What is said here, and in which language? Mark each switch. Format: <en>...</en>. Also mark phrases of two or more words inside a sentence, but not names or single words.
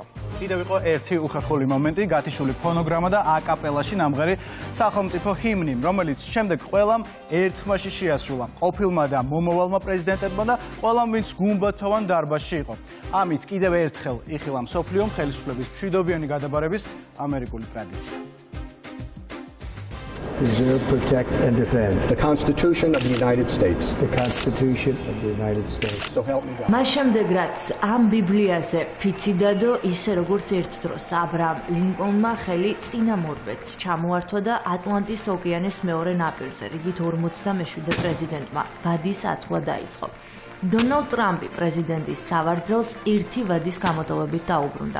<ka>კიდევ იყო ერთი უხერხული მომენტი, გათიშული ფონოგრამა და აკაპელაში ნამღერი სახელმწიფო ჰიმნი, რომელიც შემდეგ ყველამ ერთხმაში შეასრულა. ყოფილმა და მომავალმა პრეზიდენტებმა და ყველამ, ვინც გუმბათოვან დარბაზში იყო. ამით კიდევ ერთხელ იხილა მსოფლიომ ხელისუფლების მშვიდობიანი გადაბარების ამერიკული ტრადიცია.</ka> <en>Preserve, protect, and defend the Constitution of the United States. The Constitution of the United States. So help me God.</en> <ka>მას შემდეგ რაც ამ ბიბლიაზე ფიცი დადო, ისე როგორც ერთ დროს აბრაამ ლინკოლნმა ხელი წინამორბედს ჩამოართვა და ატლანტის ოკეანის მეორე ნაპირზე რიგით 47 პრეზიდენტმა ვადის ათვლა დაიწყო. დონალდ ტრამპი პრეზიდენტის სავარძელს ერთი ვადის გამოტოვებით დაუბრუნდა.</ka>